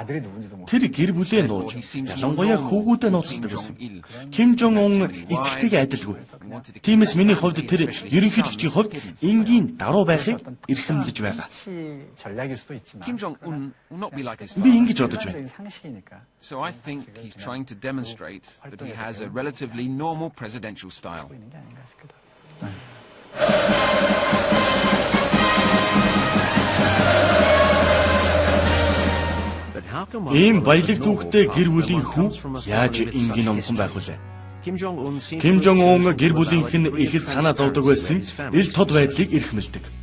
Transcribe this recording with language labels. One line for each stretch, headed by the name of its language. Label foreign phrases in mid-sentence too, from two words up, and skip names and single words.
Mongolian: Тэр гэр бүлээ нууж, ялангуяа хүүгүүдэд нууцлдаг байсан. Ким Жон Ун эцэгтэйгээ адилгүй. Тиймээс миний хувьд тэр ерөнхийлөгчийн хувьд энгийн даруу байхыг эрхэмлэж байгаа. Би ингэж бодож байна.
English: So I think he's trying to demonstrate that he has a relatively normal presidential style.
Mongolian: Ийм баялаг түүхтэй гэр бүлийн хүү яаж энгийн номхон байх вүлээ? Ким Жон Ун гэр бүлийнх нь ихэд санаа зовдөг байсан ил тод байдлыг эрхмэлдэг.